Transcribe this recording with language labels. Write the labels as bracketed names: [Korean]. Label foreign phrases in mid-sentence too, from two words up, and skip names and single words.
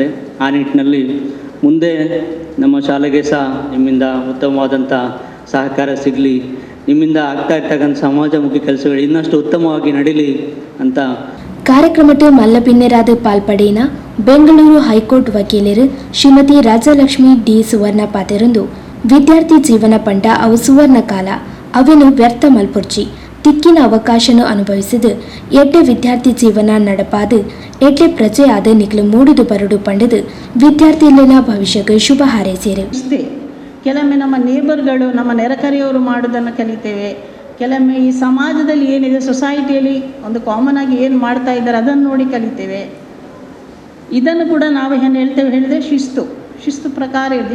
[Kannada] ಆ ನಿಟ್ಟಿನಲ್ಲಿ ಮುಂದೆ ನಮ್ಮ ಶಾಲೆಗೆ ಸಹ ನಿಮ್ಮಿಂದ ಉತ್ತಮವಾದಂಥ ಸಹಕಾರ ಸಿಗಲಿ, ನಿಮ್ಮಿಂದ ಆಗ್ತಾ ಇರ್ತಕ್ಕಂಥ ಸಮಾಜಮುಖಿ ಕೆಲಸಗಳು ಇನ್ನಷ್ಟು ಉತ್ತಮವಾಗಿ ನಡೀಲಿ ಅಂತ [Tulu] ಕಾರ್ಯಕ್ರಮಕ್ಕೆ ಮಲ್ಲಪಿನ್ನೆರಾದ ಪಾಲ್ಪಡೇನ ಬೆಂಗಳೂರು ಹೈಕೋರ್ಟ್ ವಕೀಲರು ಶ್ರೀಮತಿ ರಾಜಲಕ್ಷ್ಮಿ ಡಿ ಸುವರ್ಣ ಪಾತೆರೊಂದು ವಿದ್ಯಾರ್ಥಿ ಜೀವನ ಪಂಡ ಅವು ಸುವರ್ಣ ಕಾಲ ಅವೇನು ವ್ಯರ್ಥ ಮಲ್ಪುರ್ಚಿ ತಿಕ್ಕಿನ ಅವಕಾಶನು ಅನುಭವಿಸಿದು ಎಡ್ಡೆ ವಿದ್ಯಾರ್ಥಿ ಜೀವನ ನಡಪಾದು ಎಡ್ಡೆ ಪ್ರಜೆ ಆದ ನಿಕ್ಲು ಮೂಡಿದು ಬರಡು ಪಂಡದು ವಿದ್ಯಾರ್ಥಿಯಲ್ಲಿನ ಭವಿಷ್ಯಕ್ಕೆ ಶುಭ ಹಾರೈಸಿರು. [Kannada] ಕೆಲವೊಮ್ಮೆ ನಮ್ಮ ನೇಬರ್ಗಳು, ನಮ್ಮ ನೆರೆಕರೆಯವರು ಮಾಡೋದನ್ನು ಕಲಿತೇವೆ. ಕೆಲವೊಮ್ಮೆ ಈ ಸಮಾಜದಲ್ಲಿ ಏನಿದೆ, ಸೊಸೈಟಿಯಲ್ಲಿ ಒಂದು ಕಾಮನ್ ಆಗಿ ಏನು ಮಾಡ್ತಾ ಇದ್ದಾರೆ ಅದನ್ನು ನೋಡಿ ಕಲಿತೇವೆ. ಇದನ್ನು ಕೂಡ ನಾವು ಏನು ಹೇಳ್ತೇವೆ ಹೇಳಿದರೆ ಶಿಸ್ತು ಪ್ರಕಾರ ಇರೋದು.